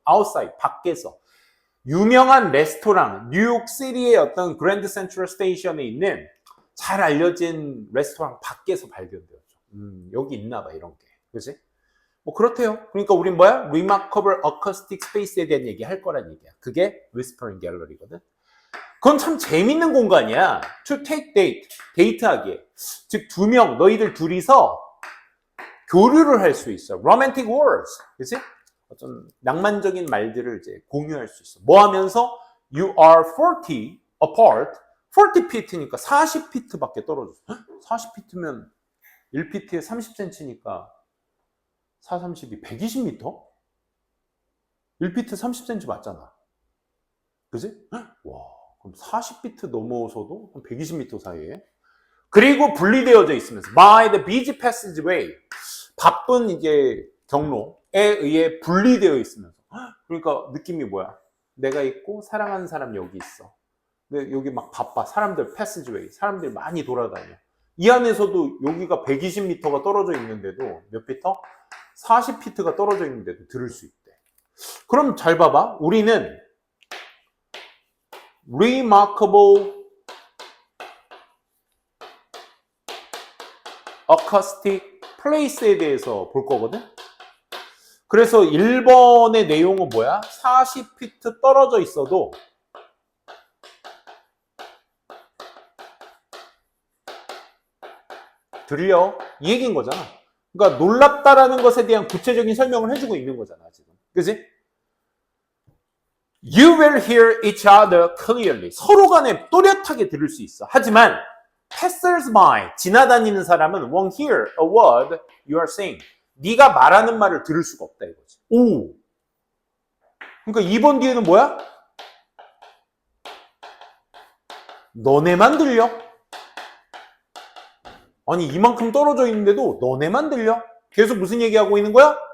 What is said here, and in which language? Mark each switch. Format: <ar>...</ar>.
<ko>outside, 밖에서. 유명한 레스토랑, 뉴욕시티의 어떤 그랜드 센트럴 스테이션에 있는 잘 알려진 레스토랑 밖에서 발견되어져. 여기 있나 봐, 이런 게. 그지? 뭐 그렇대요. 그러니까 우린 뭐야?</ko> <en>remarkable acoustic space</en> <ko>에 대한 얘기 할 거란 얘기야. 그게 whispering gallery거든. 그건 참 재밌는 공간이야.</ko> <en>to take date,</en> <ko>데이트하기에. 즉, 너희들 둘이서 교류를 할 수 있어.</ko> <en>romantic words.</en> <ko>그치? 어떤 낭만적인 말들을 이제 공유할 수 있어. 뭐 하면서?</ko> <en>You are 40 apart.</en> <ko>40feet니까 40feet 밖에 떨어졌어. 40feet면 1feet에 30cm니까 4, 32, 120m? 1feet 30cm 맞잖아. 그지? 와, 그럼 40feet 넘어서도 120m 사이에. 그리고 분리되어져 있으면서</ko> <en>by the busy passageway,</en> <ko>바쁜 이제 경로에 의해 분리되어 있으면서. 그러니까 느낌이 뭐야? 내가 있고 사랑하는 사람 여기 있어. 근데 여기 막 바빠. 사람들 passageway, 사람들이 많이 돌아다녀. 이 안에서도 여기가 120m가 떨어져 있는데도 몇 피터? 40피트가 떨어져 있는데도 들을 수 있대. 그럼 잘 봐봐. 우리는</ko> <en>remarkable acoustic place</en> <ko>에 대해서 볼 거거든. 그래서 1번의 내용은 뭐야? 40피트 떨어져 있어도 들려? 이 얘기인 거잖아. 그러니까 놀랍다라는 것에 대한 구체적인 설명을 해주고 있는 거잖아, 지금. 그지?</ko> <en>You will hear each other clearly.</en> <ko>서로 간에 또렷하게 들을 수 있어. 하지만</ko> <en>passers-by,</en> <ko>지나다니는 사람은</ko> <en>won't hear a word you are saying.</en> <ko>네가 말하는 말을 들을 수가 없다 이거지. 오. 그러니까 2번 뒤에는 뭐야? 너네만 들려. 아니 이만큼 떨어져 있는데도 너네만 들려? 계속 무슨 얘기하고 있는 거야?</ko>